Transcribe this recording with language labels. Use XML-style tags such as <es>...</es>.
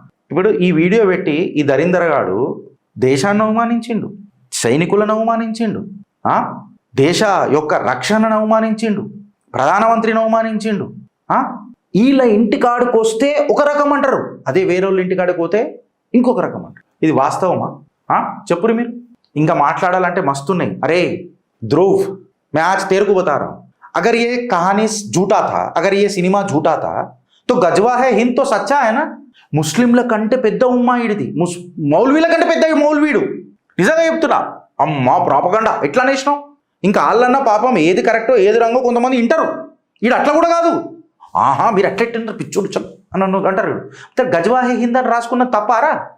<te>ఇప్పుడు ఈ వీడియో పెట్టి ఈ దరిందరగాడు దేశాన్ని అవమానించిండు, సైనికులను అవమానించిండు, దేశ యొక్క రక్షణను అవమానించిండు, ప్రధానమంత్రిని అవమానించిండు. వీళ్ళ ఇంటికాడికి వస్తే ఒక రకం అంటారు, అదే వేరే వాళ్ళ ఇంటికాడికి పోతే ఇంకొక రకం అంటారు. ఇది వాస్తవమా? చెప్పురు మీరు. ఇంకా మాట్లాడాలంటే మస్తున్నాయి.</te> <hi>అరే ధ్రువ్, मैं आज तेरे को बता रहा हूं, अगर ये कहानी झूठा था, अगर ये सिनेमा झूठा था तो गजवा है हिंद तो सच्चा है ना.</hi> <te>ముస్లింల కంటే పెద్ద ఉమ్మాయిడిది, మౌల్వీల కంటే పెద్ద మౌల్వీడు. నిజంగా చెప్తున్నా, అమ్మా ప్రాపగండా ఎట్లా నేసినావు. ఇంకా వాళ్ళన్నా పాపం ఏది కరెక్టో ఏది రంగో కొంతమంది వింటారు, వీడు అట్లా కూడా కాదు. మీరు అట్లెట్టారు పిచ్చోడు చల్ అని అంటారు. గజవా హే హింద్ అని రాసుకున్న తప్పారా.</te>